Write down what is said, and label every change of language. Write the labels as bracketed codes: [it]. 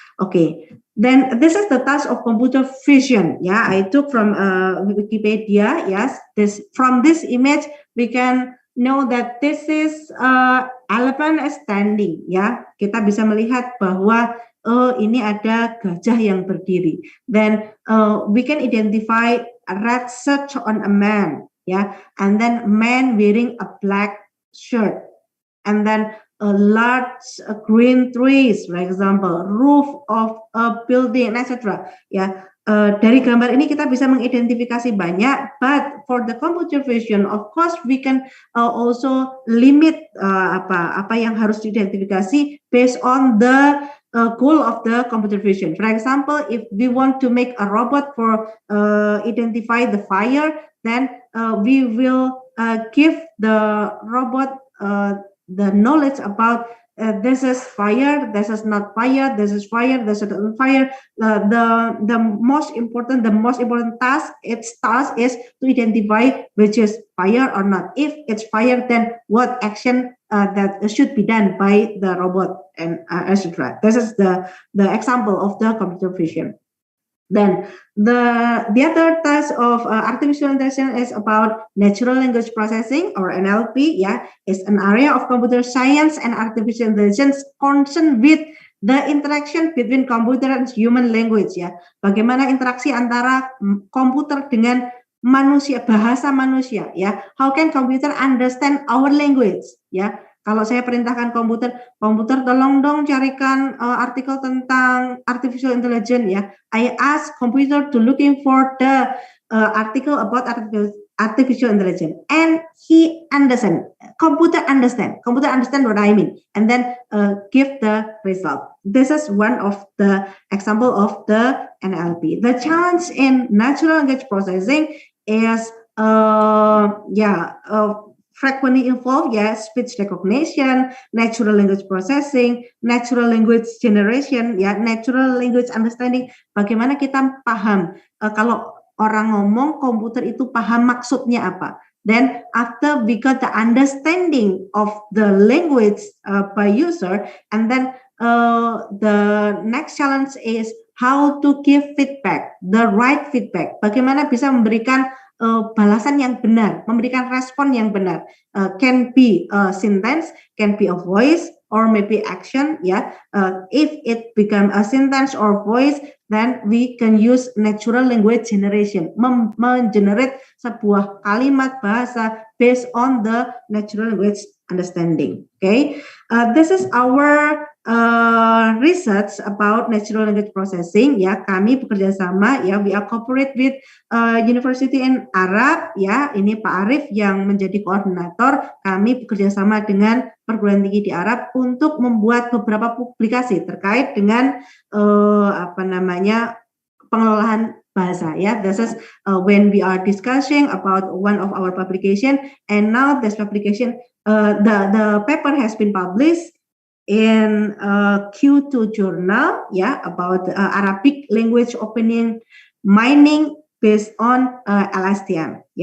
[en] Okay, then this is the task of computer vision. Yeah, I took from Wikipedia. Yes, from this image we can know that this is elephant standing. [id] Ya, kita bisa melihat bahwa ini ada gajah yang berdiri. [en] Then we can identify a red shirt on a man. Yeah, and then man wearing a black shirt, and then large green trees, for example, roof of a building, etc. [id] Ya, dari gambar ini kita bisa mengidentifikasi banyak. [en] But for the computer vision, of course, we can also limit [id] apa yang harus diidentifikasi [en] based on the goal of the computer vision. For example, if we want to make a robot for identify the fire, then we will give the robot the knowledge about this is fire, this is not fire, this is fire, this is not fire. The most important task is to identify which is fire or not. If it's fire, then what action that should be done by the robot, and etc. This is the example of the computer vision. Then the other task of artificial intelligence is about natural language processing, or NLP. Yeah, is an area of computer science and artificial intelligence concerned with the interaction between computer and human language. [id] Ya, bagaimana interaksi antara komputer dengan manusia, bahasa manusia. [en] Ya, how can computer understand our language? Ya. [id] Kalau saya perintahkan komputer tolong dong carikan artikel tentang artificial intelligence, ya. [en] I ask computer to looking for the article about artificial intelligence, and he understand. Computer understand what I mean, and then give the result. This is one of the example of the NLP. The challenge in natural language processing is frequently involved, speech recognition, natural language processing, natural language generation, natural language understanding. [id] Bagaimana kita paham kalau orang ngomong, komputer itu paham maksudnya apa. [en] Then after we got the understanding of the language by user, and then the next challenge is how to give feedback, the right feedback. [id] Bagaimana bisa memberikan balasan yang benar, memberikan respon yang benar. [en] Can be sentence, can be a voice, or maybe action. If it become a sentence or voice, then we can use natural language generation, [id] mengenerate sebuah kalimat bahasa [en] based on the natural language understanding. Okay, this is our research about natural language processing. [id] Ya, kami bekerja sama. [en] Ya, we are cooperate with University in Arab. [id] Ya, ini Pak Arif yang menjadi koordinator. Kami bekerja sama dengan perguruan tinggi di Arab untuk membuat beberapa publikasi terkait dengan pengelolaan bahasa. [en] Ya, this is when we are discussing about one of our publication, and now this publication, the paper has been published in Q2 journal, about Arabic language opening mining based on LSTM,